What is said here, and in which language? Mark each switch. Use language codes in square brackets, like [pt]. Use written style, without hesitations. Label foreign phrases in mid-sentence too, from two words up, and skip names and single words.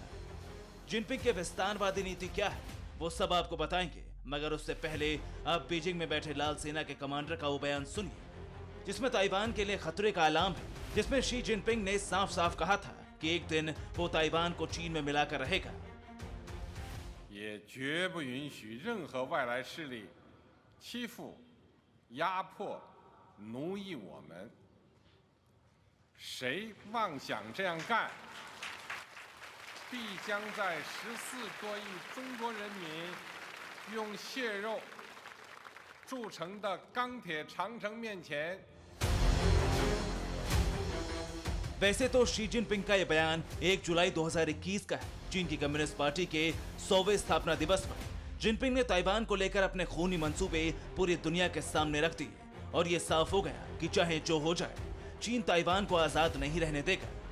[hi] जिनपिंग के विस्तारवादी नीति क्या है, वो सब आपको बताएंगे, मगर उससे पहले आप बीजिंग में बैठे लाल सेना के कमांडर का वो बयान सुनिए, जिसमें ताइवान के लिए खतरे का अलार्म है, जिसमें शी जिनपिंग ने साफ साफ कहा था कि एक दिन वो ताइवान को चीन में मिलाकर रहेगा। [zh] 也绝不允许任何外来势力欺负、压迫、奴役我们。谁妄想这样干，必将在14多亿中国人民用血肉铸成的钢铁长城面前。 [hi] वैसे तो शी जिनपिंग का यह बयान 1 जुलाई 2021 का है। चीन की कम्युनिस्ट पार्टी के 100वें स्थापना दिवस पर जिनपिंग ने ताइवान को लेकर अपने खूनी मंसूबे पूरी दुनिया के सामने रख दिए और ये साफ हो गया कि चाहे जो हो जाए, चीन ताइवान को आजाद नहीं रहने देगा।